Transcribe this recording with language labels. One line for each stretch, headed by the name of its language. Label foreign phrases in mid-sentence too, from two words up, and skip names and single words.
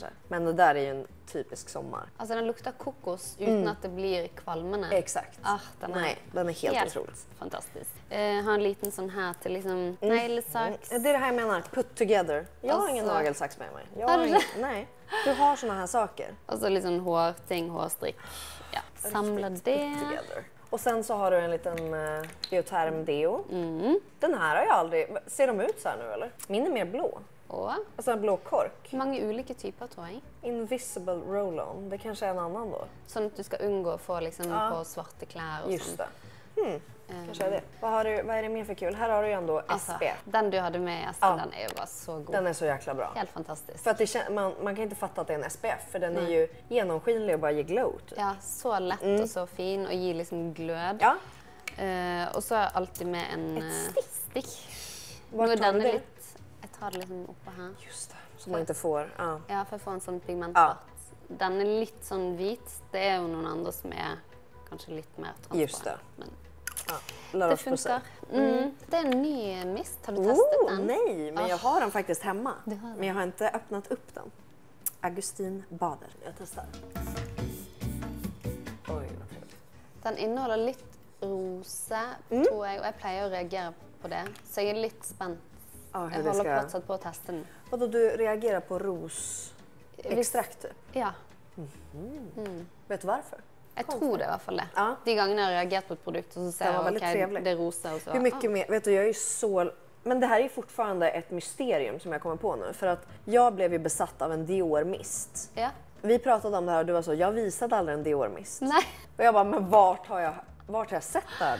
Swedish: Men det där är ju en typisk sommar.
Norwegian: Altså den lukter kokos uten at det blir kvalmende.
Swedish: Exakt. Den Nej, den är helt otrolig.
Norwegian: fantastisk. Ha en liten sånn her til liksom neglesax.
Swedish: Det är det här jag menar,
English: put together.
Swedish: Jag har ingen Alltså- nagelsax med mig. Jag Har har du ingen, det? nej, du har såna här saker.
Norwegian: Og så litt sånn hårting, hårstrikk.
Swedish: Ja, samla Riktigt det.
English: put together.
Swedish: Och sen så har du en liten Bioterm deo. Mm. Den här har jag aldrig... Ser de ut så här nu eller? Min är mer blå.
Norwegian: Og
Swedish: Alltså en blå kork.
Norwegian: mange ulike typer, tror jeg.
English: Invisible roll-on.
Swedish: Det kanske är en annan då.
Norwegian: Sånn at du skal unngå å få liksom på svarte klær og
Swedish: Just
Norwegian: sånn.
Swedish: det. Kanske är det. Vad är det mer för kul? Här har du ju ändå Altså, SPF.
Norwegian: den du hadde med, Espen, den er jo bare så god.
Swedish: Den är så jäkla bra. Helt fantastisk. För att man kan inte fatta att det är en SPF för den är ju genomskinlig och bara ger glow typ.
Norwegian: Ja, så lett og så fin, og gir liksom glød. Ja. Og så er jeg alltid med en stikk.
Swedish: Var
Norwegian: Nå er
Swedish: tar du
Norwegian: denne
Swedish: det?
Norwegian: litt Jeg tar det liksom oppå her.
Swedish: Just det. Så man inte får... Ja.
Norwegian: Ja, for jeg får en sånn pigmentfart. Den er litt sånn hvit. Det er jo noen andre som er kanskje litt mer transparent.
Swedish: Just det. Men
Norwegian: Ja. La det oss få se.
Swedish: funkar. Det är en ny mist. Har du testat den? Nej, men jag har den faktiskt hemma. Du har den. Men jag har inte öppnat upp den. Augustin Bader. Jag testar. Oj, vad trevligt.
Norwegian: Den inneholder litt rose, tror jeg, og jeg pleier å reagere på det. Så jeg er litt spent.
Swedish: Ja, hur
Norwegian: Jeg
Swedish: det
Norwegian: holder
Swedish: ska...
Norwegian: fortsatt på å teste den.
Swedish: Vadå, du reagerar på rosextrakt typ?
Norwegian: Ja,
Swedish: Vet du varför?
Norwegian: jeg tror det i hvert fall det. Ja. De gangene jeg har reagert på et produkt,
Swedish: och så ser Den var
Norwegian: jeg
Swedish: väldigt
Norwegian: ok,
Swedish: trevlig. det är rosa och så. Hur mycket mer? Vet du, jag är så... Men det här är ju fortfarande ett mysterium som jag kommer på nu. För att jag blev ju besatt av en Dior-mist. Ja. Vi pratade om det här och du var så, jag visade aldrig en Dior-mist. Nej, Och jag bara, men vart har jag sett det här då?